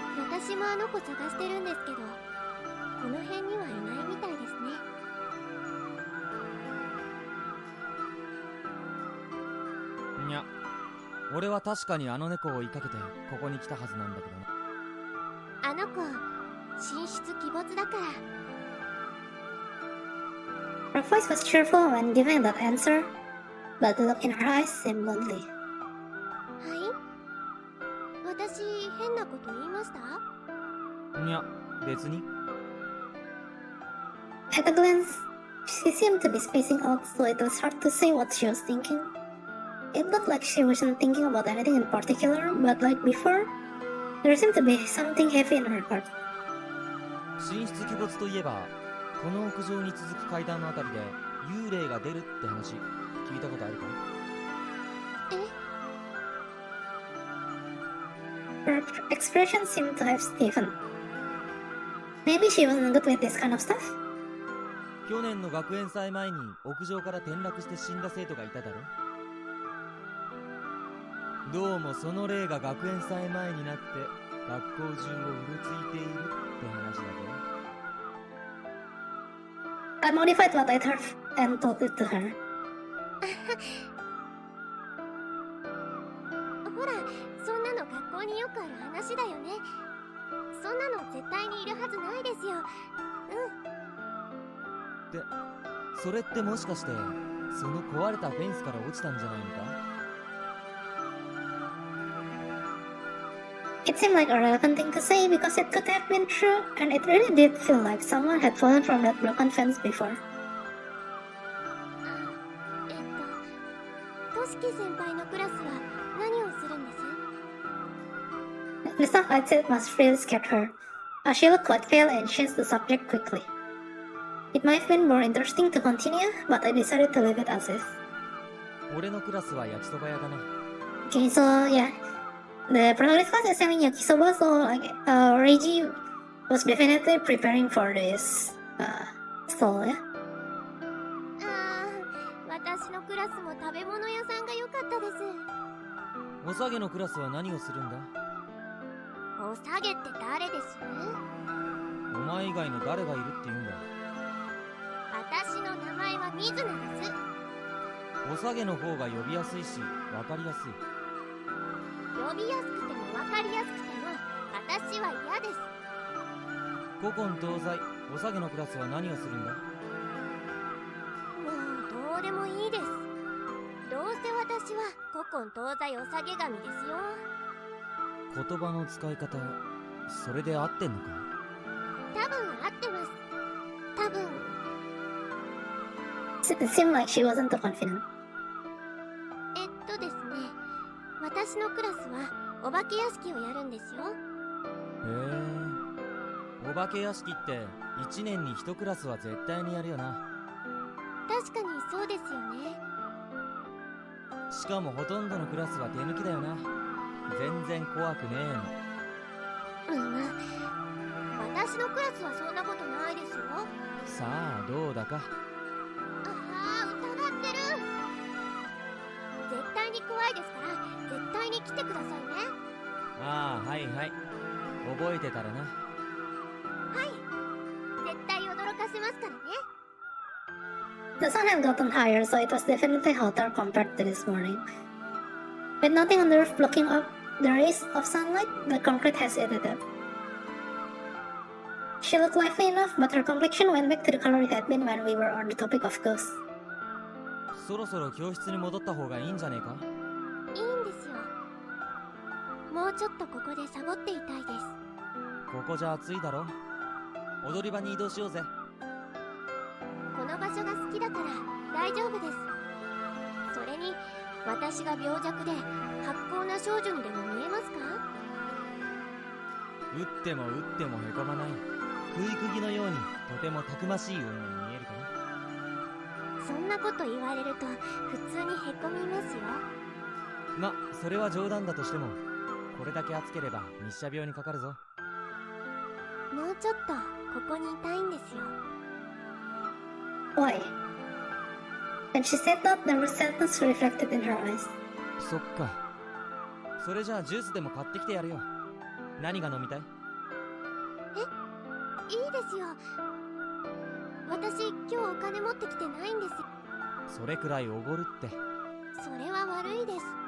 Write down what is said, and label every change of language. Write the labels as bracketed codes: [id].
[ja] 私もあの子探してるんですけど、この辺にはいないみたいですね。いや、俺は確かにあの猫を追いかけてここに来たはずなんだけどな。あの子、神出鬼没だから。 [en] Her voice was cheerful when giving that answer, but the look in her eyes seemed lonely. [ja] はい？私、変なこと言いました？いや、別に。 [en] At a glance, she seemed to be spacing out, so it was hard to say what she was thinking. It looked like she wasn't thinking about anything in particular, but like before, there seemed to be something heavy in her heart. [ja] 神出鬼没といえば、この屋上に続く階段のあたりで幽霊が出るって話聞いたことあるか？え？ [en] Her expression seemed to have stiffened. Maybe she wasn't good with this kind of stuff? [ja] 去年の学園祭前に屋上から転落して死んだ生徒がいただろ。どうもその霊が学園祭前になって学校中をうろついているって話だぞ。 [en] I modified what I'd heard and told it to her. [ja] ほら、そんなの学校によくある話だよね。そんなの絶対にいるはずないですよ。って、それってもしかしてその壊れたフェンスから落ちたんじゃないのか [en] It seemed like a relevant thing to say because it could have been true, and it really did feel like someone had fallen from that broken fence before. [ja] としき先輩のクラスは何をするんです？ [en] The stuff I'd said must really scared her. She looked quite pale and changed the subject quickly. It might have been more interesting to continue, but I decided to leave it as is. [ja] 俺のクラスは焼きそば屋だな。 [en] Okay, so yeah, the protagonist class is selling yakisoba, so like Reiji was definitely preparing for this stall, yeah. [ja] 私のクラスも食べ物屋さんが良かったです。おさげのクラスは何をするんだ？おさげって誰です？お前以外の誰がいるって言うんだ？私の名前は水菜です。おさげの方が呼びやすいし分かりやすい。呼びやすくても分かりやすくても私は嫌です。古今東西、おさげのクラスは何をするんだ？もうどうでもいいです。どうせ私は古今東西おさげ神ですよ。言葉の使い方、それで合ってんのか？多分合ってます。多分。 [en] It seemed like she wasn't too confident. [ja] ですね、私のクラスはお化け屋敷をやるんですよ。へえ、お化け屋敷って1年に1クラスは絶対にやるよな。確かにそうですよね。しかもほとんどのクラスは手抜きだよな。全然怖くねえの。私のクラスはそんなことないですよ。さあどうだか。疑ってる。絶対に怖いですから絶対に来てくださいね。ああ、はいはい、覚えてたらな。はい、絶対驚かせますからね。 [en] The sun had gotten higher, so it was definitely hotter compared to this morning. With nothing on the roof blocking up the rays of sunlight, the concrete hesitated. She looked lively enough, but her complexion went back to the color it had been when we were on the topic of ghosts. [ja] そろそろ教室に戻った方がいいんじゃねえか？いいんですよ。もうちょっとここでサボっていたいです。ここじゃ暑いだろ。踊り場に移動しようぜ。この場所が好きだから大丈夫です。それに私が病弱で発光な少女にでも見えますか？打っても打ってもへこまない食い釘のようにとてもたくましい女に見えるかな。そんなこと言われると普通にへこみますよ。ま、それは冗談だとしてもこれだけ暑ければ日射病にかかるぞ。もうちょっとここにいたいんですよ。 [en] Why? And she said that there was sadness reflected in her eyes. [ja] そっか。それじゃあジュースでも買ってきてやるよ。何が飲みたい？いいですよ。私今日お金持ってきてないんですよ。それくらいおごるって。それは悪いです。